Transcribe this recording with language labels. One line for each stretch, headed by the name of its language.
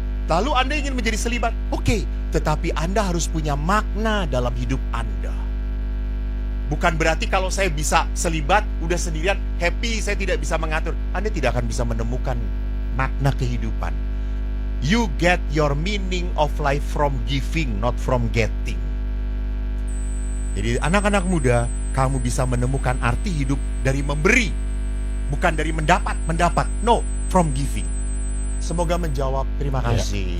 Indonesian: Lalu Anda ingin menjadi selibat. Oke, tetapi Anda harus punya makna dalam hidup Anda. Bukan berarti kalau saya bisa selibat, udah sendirian, happy, saya tidak bisa mengatur. Anda tidak akan bisa menemukan makna kehidupan.
English: You get your meaning of life from giving, not from getting.
Indonesian: Jadi anak-anak muda, kamu bisa menemukan arti hidup dari memberi, bukan dari mendapat.
English: No, from giving.
Indonesian: Semoga menjawab. Terima kasih.